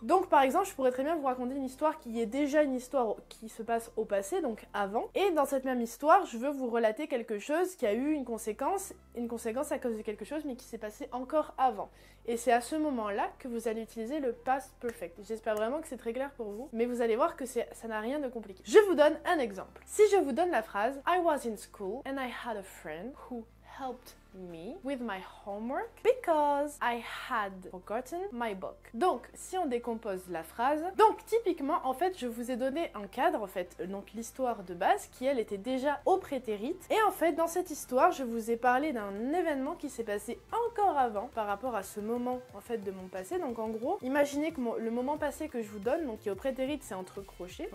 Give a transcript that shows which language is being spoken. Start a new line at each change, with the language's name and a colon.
French: Donc par exemple, je pourrais très bien vous raconter une histoire qui est déjà une histoire qui se passe au passé, donc avant. Et dans cette même histoire, je veux vous relater quelque chose qui a eu une conséquence à cause de quelque chose, mais qui s'est passé encore avant. Et c'est à ce moment-là que vous allez utiliser le past perfect. J'espère vraiment que c'est très clair pour vous, mais vous allez voir que ça n'a rien de compliqué. Je vous donne un exemple. Si je vous donne la phrase
English: I was in school and I had a friend who helped me with my homework because I had forgotten my book.
French: Donc, si on décompose la phrase, donc typiquement, en fait, je vous ai donné un cadre, en fait, donc l'histoire de base, qui elle était déjà au prétérite. Et en fait, dans cette histoire, je vous ai parlé d'un événement qui s'est passé encore avant, par rapport à ce moment, en fait, de mon passé. Donc, en gros, imaginez que le moment passé que je vous donne, donc qui est au prétérite, c'est entre crochets.